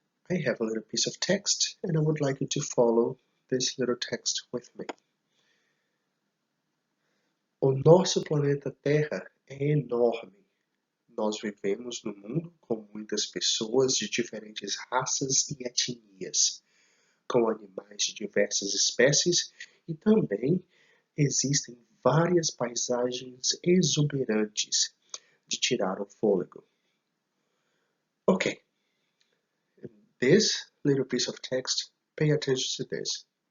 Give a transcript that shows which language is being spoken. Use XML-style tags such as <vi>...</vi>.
<en>I have a little piece of text and I would like you to follow this little text with me.</en> <pt>O nosso planeta Terra é enorme. Nós vivemos num mundo com muitas pessoas de diferentes raças e etnias, com animais de diversas espécies e também existem várias paisagens exuberantes de tirar o fôlego.</pt> <en>Okay, in this little piece of text, pay attention to this.</en>